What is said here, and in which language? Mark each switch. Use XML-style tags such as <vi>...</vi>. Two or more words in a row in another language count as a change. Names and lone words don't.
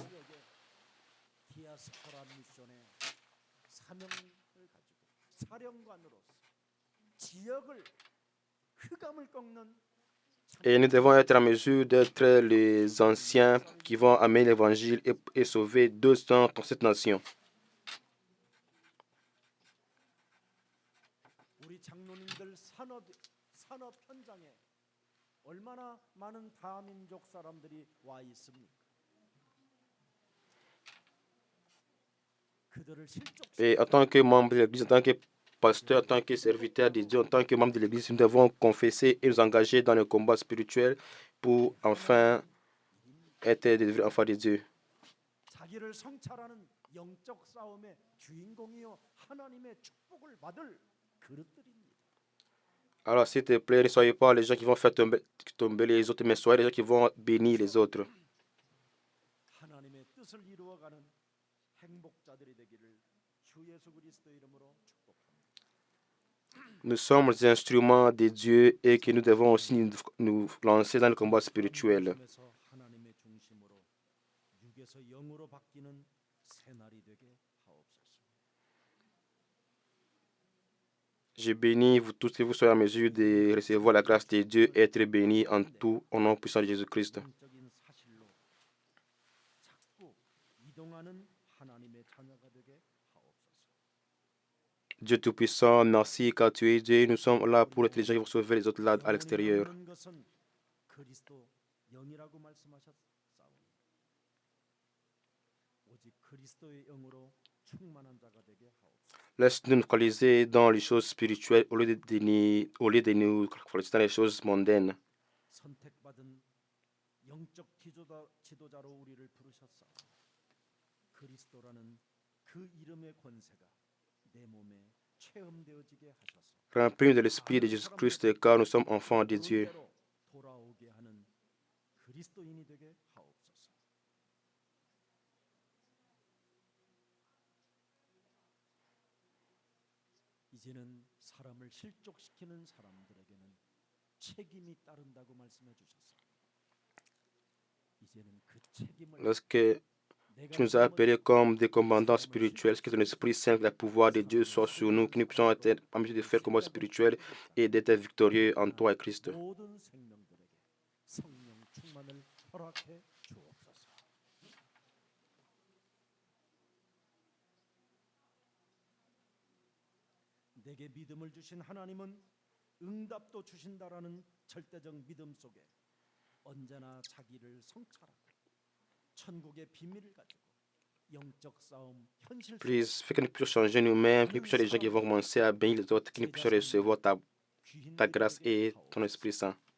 <ko>디아스포라 미션의 사명을 가지고 사령관으로서 지역을 흑암을 꺾는</ko> <fr>Et nous devons être en mesure d'être les anciens qui vont amener l'Évangile et sauver 237 nations.</fr> <ko>우리 장로님들 산업 현장에 얼마나 많은 다민족 사람들이 와 있습니까? 그들을</ko> <fr>Et en tant que membre de l'Église, en tant que pasteur, en tant que serviteur de Dieu, en tant que membre de l'Église, nous devons confesser et nous engager dans le combat spirituel pour enfin être des enfants de Dieu.</fr> <ko>자기를 성찰하는 영적 싸움의 주인공이요 하나님의 축복을 받을 그릇들입니다.</ko> <fr>Alors, s'il te plaît, ne soyez pas les gens qui vont faire tomber les autres, mais soyez les gens qui vont bénir les autres.</fr> <ko>하나님의 뜻을 이루어가는 행복자들이 되기를 주 예수 그리스도 이름으로 축복합니다.</ko> <fr>Nous sommes les instruments de Dieu et que nous devons aussi nous lancer dans le combat spirituel.</fr> <ko>하나님의 중심으로 육에서 영으로 바뀌는 새날이 되게 하옵소서.</ko> <fr>Je bénis vous tous et vous soyez en mesure de recevoir la grâce de Dieu et être bénis en tout au nom puissant de Jésus-Christ.</fr> <ko>영적인 사실로 자꾸 이동하는 하나님의 자녀가 되게 하옵소서.</ko> <fr>Dieu Tout-Puissant, merci car tu es Dieu. Nous sommes là pour être les gens qui vont sauver les autres là à l'extérieur.</fr> <ko>영혼이 남는 것은 그리스도 영이라고 말씀하셨사오니 오직 그리스도의 영으로 충만한 자가 되게 하옵소서.</ko> <fr>Laisse-nous nous focaliser dans les choses spirituelles au lieu de nous focaliser dans les choses mondaines.</fr> <ko>선택받은 영적 지도자로 우리를 부르셨사오니 그리스도라는 그 이름의 권세가 내 몸에 체험되어지게 하셔서</ko> <fr>Remplis de l'Esprit de Jésus-Christ car nous sommes enfants de Dieu.</fr> <ko>돌아오게 하는 그리스도인이 되게 하옵소서. 이제는 사람을 실족시키는 사람들에게는 책임이 따른다고 말씀해 주셨어. 이제는 그 책임을</ko> <fr>Lorsque tu nous as appelés comme des commandants spirituels, que ton Esprit Saint, le pouvoir de Dieu soit sur nous, que nous puissions être en mesure de faire le combat spirituel et d'être victorieux en toi et Christ.</fr> <ko>모든 생명들에게 성령 충만을 허락해 주옵소서. 내게 믿음을 주신 하나님은 응답도 주신다라는 절대적 믿음 속에 언제나 자기를 성찰하고 천국의 비밀을 가지고 영적 싸움 현실</ko> <fr>Please, fais que nous puissions changer nous-mêmes, que nous puissions être les gens qui vont commencer à bénir les autres, que nous puissions recevoir ta grâce et ton Esprit Saint.</fr>